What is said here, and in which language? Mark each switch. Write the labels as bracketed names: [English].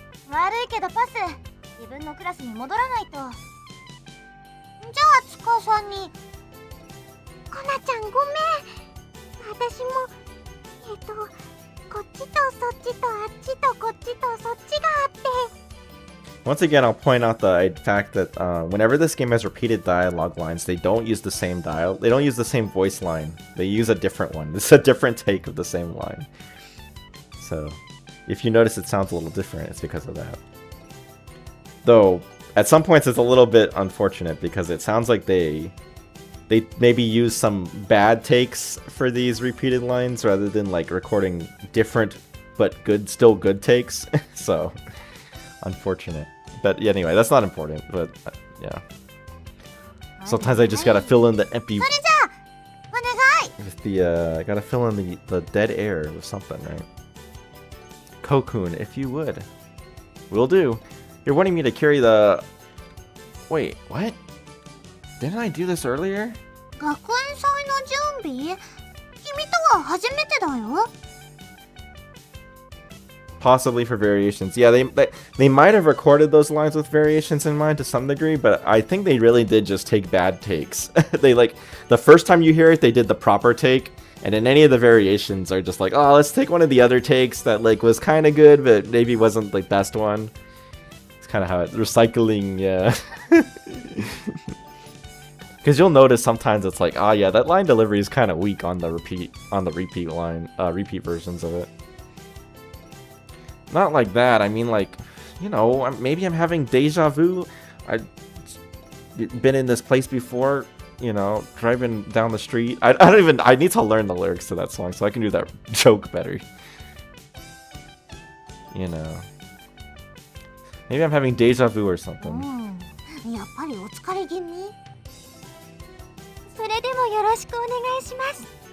[Japanese] 悪いけどパス。自分のクラスに戻らないと。じゃあつかさんに。コナちゃんごめん。私もこっちとそっちとあっちとこっちとそっちがあって。 [English] Once again, I'll point out the fact that whenever this game has repeated dialogue lines, they don't use the same they don't use the same voice line. They use a different one. It's a different take of the same line. So, if you notice it sounds a little different, it's because of that. Though, at some points it's a little bit unfortunate because it sounds like they maybe use some bad takes for these repeated lines rather than like recording different but still good takes. So, unfortunate. But yeah, anyway, that's not important, but yeah. Sometimes I just gotta fill in the empty... [Japanese] それじゃあお願い。 [English] With the, gotta fill in the dead air with something, right? Cocoon, if you would. Will do. You're wanting me to carry the... Wait, what? Didn't I do this earlier? [Japanese] 学園祭の準備？君とは初めてだよ。 [English] Possibly for variations. Yeah, they might have recorded those lines with variations in mind to some degree, but I think they really did just take bad takes. They like, the first time you hear it, they did the proper take, and then any of the variations are just like, oh, let's take one of the other takes that like was kind of good, but maybe wasn't the best one. It's kind of how recycling, yeah. Because you'll notice sometimes it's like, oh yeah, that line delivery is kind of weak on the repeat line, repeat versions of it. Not like that. I mean, like, you know, maybe I'm having deja vu. I've been in this place before, you know, driving down the street. I need to learn the lyrics to that song so I can do that joke better. You know. Maybe I'm having deja vu or something. [Japanese] やっぱりお疲れ気味。それでもよろしくお願いします。